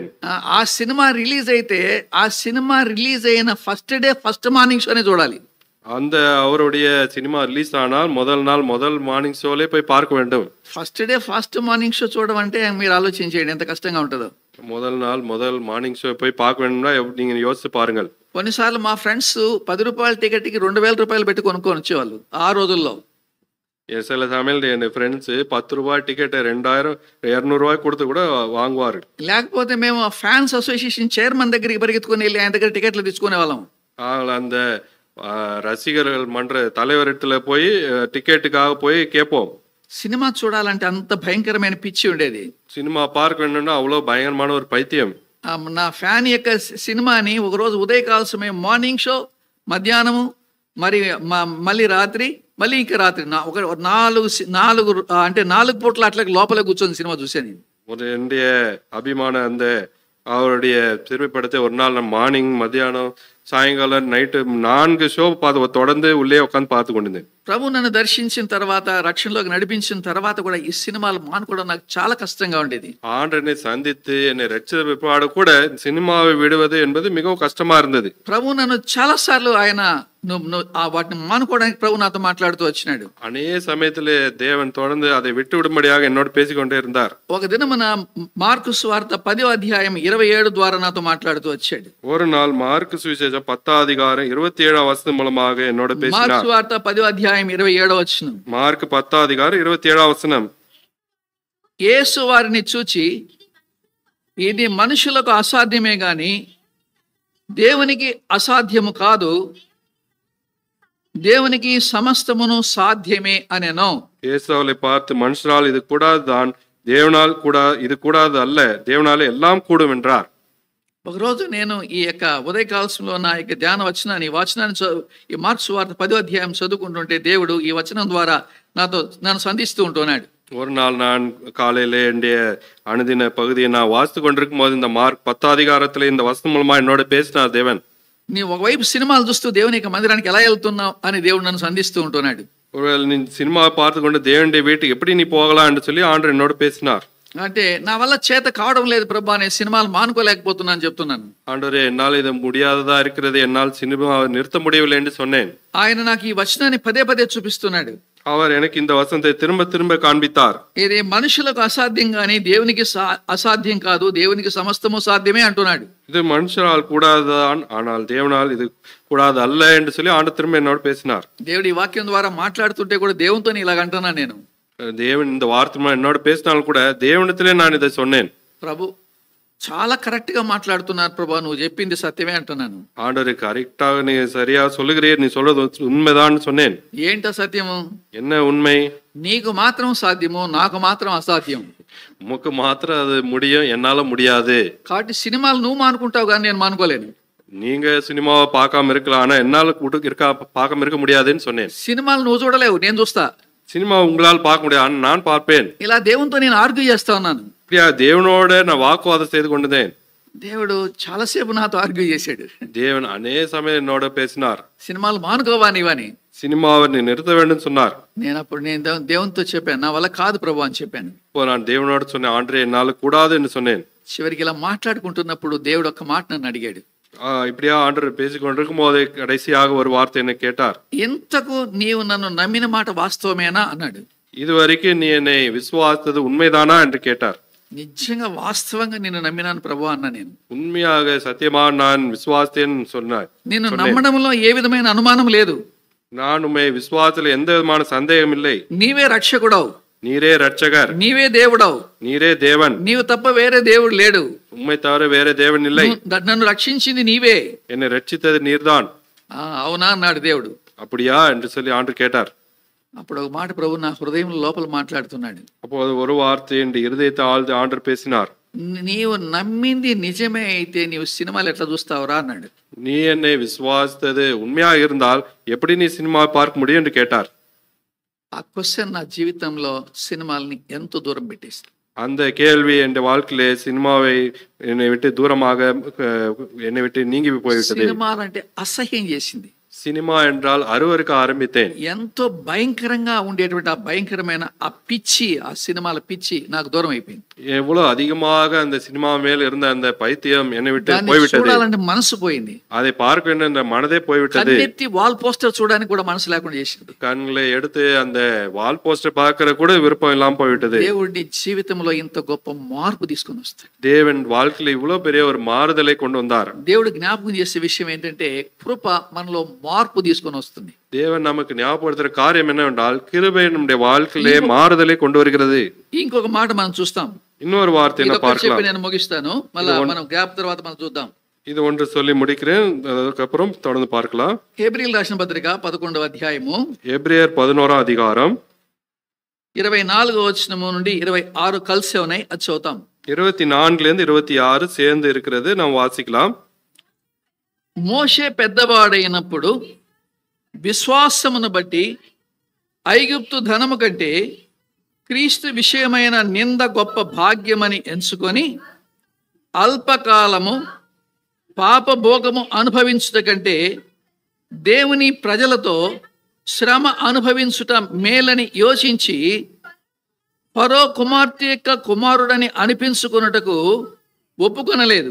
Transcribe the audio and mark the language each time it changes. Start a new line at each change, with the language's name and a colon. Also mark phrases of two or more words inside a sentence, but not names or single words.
Telugu: ఆ సినిమా రిలీజ్ అయితే ఆ సినిమా రిలీజ్ అయిన
English: first day first morning
Telugu: షోనే చూడాలి.
Tamil: அந்த அவருடைய சினிமா ரிலீஸ் ஆனால் முதல் நாள் முதல்
English: morning show
Tamil: போய் பார்க்க வேண்டும்.
English: first day first morning show
Telugu: చూడడం అంటే మీరు ఆలోచించేయండి ఎంత కష్టంగా ఉంటుందో.
Tamil: முதல் நாள் முதல்
English: morning show
Tamil: போய் பார்க்க வேண்டும்னா நீங்க யோசிச்சு பாருங்கள்.
Telugu: కొన్నిసార్లు మా ఫ్రెండ్స్ 10 రూపాయల టికెట్కి 2000 రూపాయలు పెట్టి కొనుక్కొని వచ్చేవాళ్ళు ఆ రోజుల్లో.
Tamil: சில சமையல் என் ஃப்ரெண்ட்ஸ் 10 ரூபாய் டிக்கெட் 2000 200 ரூபாய் கொடுத்து கூட வாங்குவாரு.
Telugu: లేకపోతే మేము
English: fans association chairman
Telugu: దగ్గరికి పరిగెత్తుకుని వెళ్ళి ఆయన దగ్గర టికెట్లు తీసుకునే వాళ్ళం.
Tamil: அந்த ரசிகர்கள் மன்ற தலைவரிடத்துல போய் டிக்கெட்டுக்காக போய் கேட்போம்.
Telugu: సినిమా చూడాలంటే అంత భయంకరమైన పిచ్చి ఉండేది.
Tamil: சினிமா பார்க்க வேணும்னா அவ்வளோ பயங்கரமான ஒரு பைத்தியம்.
Telugu: నా ఫ్యాన్ యొక్క సినిమాని ఒకరోజు ఉదయకాల సమయం
English: morning show,
Telugu: మధ్యాహ్నము, మరి మళ్ళీ రాత్రి, మళ్ళీ ఇంకా రాత్రి ఒక 4 పూట్ల అట్లా లోపల కూర్చొని సినిమా చూసాను.
Tamil: என்னுடைய அபிமான அந்த அவருடைய திரும்பிப்படத்தை ஒரு நாள் மார்னிங் மத்தியானம் சாயங்காலம் நைட்டு 4 ஷோ தொடர்ந்து உள்ளே உட்காந்து பார்த்து கொண்டிருந்தேன்.
Telugu: ప్రభు నన్ను దర్శించిన తర్వాత, రక్షణలోకి నడిపించిన తర్వాత కూడా ఈ సినిమాలు మానుకోవడం నాకు చాలా కష్టంగా ఉండేది.
Tamil: ஆண்டனை சந்தித்து என்னை ரட்சித்த பிற்பாடு கூட சினிமாவை விடுவது என்பது மிகவும் கஷ்டமா இருந்தது.
Telugu: ప్రభు నన్ను చాలా సార్లు ఆయన వాటిని మానుకోవడానికి ప్రభు నాతో మాట్లాడుతూ వచ్చినాడు.
Tamil: அநேக சமயத்திலே தேவன் தொடர்ந்து அதை விட்டு விடும்படியாக என்னோடு பேசிக்கொண்டே இருந்தார்.
Telugu: ఒక దినమున మార్కు సువార్త 10వ అధ్యాయం 27 ద్వారా నాతో మాట్లాడుతూ వచ్చాడు.
Tamil: ஒரு நாள் மார்க்கு சுவிசேஷம் 10ஆம் அதிகாரம் 27ஆம் வசனம் மூலமாக என்னோட பேசினார்.
Telugu: మార్కు సువార్త 10వ అధ్యాయం 27వ వచనం.
Tamil: మార్కు 10ஆம் அதிகாரம் 27ஆம் వచనం.
Telugu: యేసు వారిని చూచి, ఇది మనుషులకు అసాధ్యమే గాని దేవునికి అసాధ్యము కాదు, దేవునికి సమస్తమును సాధ్యమే అనెను.
Tamil: இயேசு அவளை பார்த்து, மனுஷரால் இது கூடாது தான், தேவனால் கூட இது கூடாது அல்ல, தேவனாலே எல்லாம் கூடும் என்றார்.
Telugu: ఒకరోజు నేను ఈ యొక్క ఉదయకాలంలో నా యొక్క ధ్యాన వచనాన్ని ఈ మార్కు సువార్త 10వ అధ్యాయం చదువుకుంటుంటే దేవుడు ఈ వచనం ద్వారా నన్ను సంధిస్తూ ఉంటున్నాడు.
Tamil: ஒரு நாள் நான் காலையில என்னுடைய அனுதின பகுதியை நான் வாசித்து கொண்டிருக்கும் போது இந்த மார்க் 10ஆம் அதிகாரத்துல இந்த வசனம் மூலமா என்னோட பேசினார் தேவன்.
Telugu: నీ ఒకవైపు సినిమాలు చూస్తూ దేవుని యొక్క మందిరానికి ఎలా వెళ్తున్నావు అని దేవుడు నన్ను సంధిస్తూ ఉంటున్నాడు.
Tamil: ஒருவேளை நீ சினிமா பார்த்து கொண்டு தேவனுடைய வீட்டுக்கு எப்படி நீ போகலாம் என்று சொல்லி ஆண்டவர் என்னோட பேசினார்.
Telugu: అంటే నా వల్ల చేత కావడం లేదు ప్రభా, నేను సినిమాలు మానుకోలేకపోతున్నాను చెప్తున్నాను.
Tamil: ஆண்டவரே, என்னால் இது முடியாததா இருக்கிறது, என்னால் சினிமாவை நிறுத்த முடியவில்லை என்று சொன்னேன்.
Telugu: ఆయన నాకు ఈ వచనాన్ని పదే పదే చూపిస్తున్నాడు.
Tamil: அவர் எனக்கு இந்த வசனத்தை திரும்ப திரும்ப காண்பித்தார்.
Telugu: ఇది మనుషులకు అసాధ్యం గాని దేవునికి అసాధ్యం కాదు, దేవునికి సమస్తము సాధ్యమే అంటున్నాడు.
Tamil: இது மனுஷரால் கூடாதுதான், ஆனால் தேவனால் இது கூடாது அல்ல என்று சொல்லி ஆண்டவர் திரும்ப என்னோட பேசினார்.
Telugu: దేవుడు ఈ వాక్యం ద్వారా మాట్లాడుతుంటే కూడా దేవునితో ఇలాగ అంటున్నాను నేను.
Tamil: தேவன் இந்த வார்த்தை என்னோட பேசினாலும் கூட தேவனிடத்திலே நான் இதை சொன்னேன்.
Telugu: ప్రభు చాలా కరెక్ట్ గా మాట్లాడుతున్నారు ప్రభా, నువ్వు చెప్పింది సత్యమే అంటున్నాను.
Tamil: ஆண்டவரே, கரெக்டாக நீ சரியா சொல்லுகிறீர், நீ சொல்றது உண்மைதான் சொன்னேன்.
Telugu: ఏంట సత్యము?
Tamil: என்ன உண்மை?
Telugu: నీకు మాత్రం సాధ్యము, నాకు మాత్రం అసాధ్యం.
Tamil: உமக்கு மாத்திரம் அது முடியும், என்னால முடியாது.
Telugu: కాబట్టి సినిమాలు నువ్వు మానుకుంటావు కానీ నేను మానుకోలేను.
Tamil: நீங்க சினிமாவை பார்க்காம இருக்கலாம், ஆனா என்னால பார்க்காம இருக்க முடியாதுன்னு சொன்னேன்.
Telugu: సినిమాలు నువ్వు చూడలేవు, నేను చూస్తా.
Tamil: சினிமா உங்களால் பார்க்க முடியாது, நான் பார்ப்பேன்.
Telugu: ఇలా దేవునితో నేను ఆర్గ్యూ చేస్తా ఉన్నాను.
Tamil: இப்படியா தேவனோட நான் வாக்குவாதம் செய்து கொண்டேன்.
Telugu: దేవుడు చాలాసేపు నాతో ఆర్గ్యూ చేశాడు.
Tamil: தேவன் அநேக சமயம் என்னோட பேசினார்.
Telugu: సినిమాలు మానుకోవా నీవని,
Tamil: சினிமாவை நீ நிறுத்த வேண்டும் சொன்னார்.
Telugu: నేను దేవునితో చెప్పాను, నా వల్ల కాదు ప్రభు అని చెప్పాను.
Tamil: இப்போ நான் தேவனோட சொன்னேன், ஆண்டவரே என்னால கூடாது என்று சொன்னேன்.
Telugu: చివరికి ఇలా మాట్లాడుకుంటున్నప్పుడు దేవుడు ఒక మాట నన్ను అడిగాడు.
Tamil: இப்படியா ஆண்டவர் பேசிக்கொண்டிருக்கும் போது கடைசியாக ஒரு வார்த்தை என்ன கேட்டார்.
Telugu: ఎంతకు నీవు నన్ను నమ్మిన మాట వాస్తవమేనా అన్నాడు.
Tamil: இதுவரைக்கும் நீ என்னை விசுவாசித்தது உண்மைதானா என்று கேட்டார்.
Telugu: నిజంగా వాస్తవంగా నిన్ను నమ్మినాను ప్రభు అన్నా నేను.
Tamil: உண்மையாக சத்தியமா நான் விசுவாசித்தேன் சொன்னார்.
Telugu: నిన్ను నమ్మడంలో ఏ విధమైన అనుమానం లేదు.
Tamil: நான் உண்மை விசுவாசத்தில் எந்த விதமான சந்தேகம் இல்லை.
Telugu: నీవే రక్షకుడవు,
Tamil: நீரே ரட்சகர்,
Telugu: నీవే దేవుడవు,
Tamil: நீரே தேவன்,
Telugu: నీవు తప్ప వేరే దేవుడు లేడు,
Tamil: உம்மை தவிர வேற தேவன் இல்லை,
Telugu: నన్ను రక్షించింది నీవే.
Tamil: என்னை ரட்சித்தது நீர்தான்.
Telugu: అవునా అన్నాడు దేవుడు.
Tamil: அப்படியா என்று சொல்லி ஆண்டு கேட்டார்.
Telugu: అప్పుడు ఒక మాట ప్రభు నా హృదయం లోపల మాట్లాడుతున్నాడు.
Tamil: அப்போது ஒரு வார்த்தை என் இருதயத்தை ஆழ்ந்து ஆண்டு பேசினார்.
Telugu: నీవు నమ్మింది నిజమే అయితే నీవు సినిమాలు ఎట్లా చూస్తావురా అన్నాడు.
Tamil: நீ என்னை விசுவாசித்தது உண்மையா இருந்தால் எப்படி நீ சினிமா பார்க்க முடியும் என்று கேட்டார்.
Telugu: ఆ క్వశ్చన్ నా జీవితంలో సినిమాల్ని ఎంతో దూరం పెట్టేసింది.
Tamil: அந்த கேள்வி என் வாழ்க்கையிலே சினிமாவை என்னை விட்டு தூரமாக என்னை விட்டு நீங்கி போய்விட்டது.
Telugu: సినిమాలంటే అసహ్యం చేసింది.
Tamil: சினிமா என்றால் அருவருக்க ஆரம்பித்தேன்.
Telugu: ఎంతో భయంకరంగా ఉండేటువంటి ఆ భయంకరమైన ఆ పిచ్చి, ఆ సినిమాల పిచ్చి నాకు దూరం అయిపోయింది.
Tamil: எவ்வளவு அதிகமாக அந்த சினிமா மேல் இருந்த அந்த பைத்தியம் என்னை விட்டு போய்விட்டது.
Telugu: చూడాలంటే మనసు పోయింది.
Tamil: அதை பார்க்க வேண்டும் என்ற மனதே போய்விட்டது.
Telugu: కన్నెత్తి
English: wall poster
Telugu: చూడడానికి కూడా మనసు లేకుండా చేసింది.
Tamil: கண்களை எடுத்து அந்த
English: wall poster
Tamil: பார்க்கிற கூட விருப்பம் இல்லாம போய்விட்டது.
Telugu: దేవుడి జీవితంలో ఇంత గొప్ప మార్పు తీసుకొని వస్తాడు.
Tamil: தேவன் வாழ்க்கையில இவ்வளவு பெரிய ஒரு மாறுதலை கொண்டு வந்தார்.
Telugu: దేవుడు జ్ఞాపకం చేసే విషయం ఏంటంటే కృప మనలో మార్పు తీసుకొని వస్తుంది.
Tamil: தேவன் நமக்கு ஞாபகப்படுத்துற காரியம் என்னவென்றால் கிருபை நம்முடைய வாழ்க்கையிலே மாறுதலை கொண்டு வருகிறது.
Telugu: ఇంకొక మాట మనం చూస్తాం.
Tamil: இன்னொரு வார்த்தை என்ன பார்க்கலாம்.
Telugu: నేను ముగిస్తాను, మళ్ళీ మనం గ్యాప్ తర్వాత మనం చూద్దాం.
Tamil: இது ஒன்று சொல்லி முடிக்கிறேன், அதுக்கப்புறம் தொடர்ந்து பார்க்கலாம்.
Telugu: హెబ్రీయులకు రాసిన పత్రిక 11వ అధ్యాయము
Tamil: எபிரேயர் 11వ அதிகாரம்
Telugu: 24వ వచనము నుండి 26 కలిసి ఉన్నాయి, అది చదువుతాం.
Tamil: 24 26 சேர்ந்து இருக்கிறது, நாம் வாசிக்கலாம்.
Telugu: మోషే పెద్దవాడైనప్పుడు విశ్వాసమును బట్టి ఐగుప్తు ధనము కంటే క్రీస్తు విషయమైన నింద గొప్ప భాగ్యమని ఎంచుకొని అల్పకాలము పాపభోగము అనుభవించుట కంటే దేవుని ప్రజలతో శ్రమ అనుభవించుట మేలని యోచించి ఫరో కుమార్తె యొక్క కుమారుడని అనిపించుకొనుటకు ఒప్పుకొనలేదు.